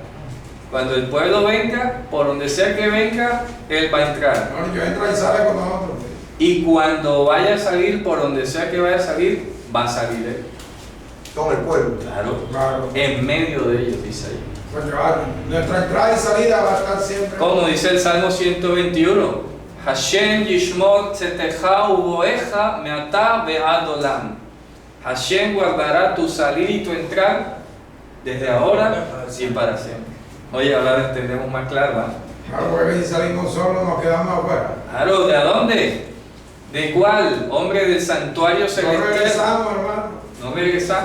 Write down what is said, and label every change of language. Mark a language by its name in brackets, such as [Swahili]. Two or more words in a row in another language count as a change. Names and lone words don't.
[Spanish] Cuando el pueblo venga, por donde sea que venga, él va a entrar. No, yo entro y sale con nosotros. Y cuando vaya a salir, por donde sea que vaya a salir, va a salir él. Con el pueblo. Claro. En medio de ellos, dice ahí. Pues claro, nuestra entrada y salida va a estar siempre. Como dice el Salmo 121, [Hebrew] ה' ישמר צאתך ובואך מעתה ועד עולם. [Spanish] Hashem guardará tu salir y tu entrar desde ahora y para siempre. Oye, ahora entendemos más claro, ¿no? Claro, porque si salimos solos nos quedamos afuera. Claro, ¿de dónde? ¿De cuál? Hombre, del santuario No celestial. regresamos, hermano. No regresamos.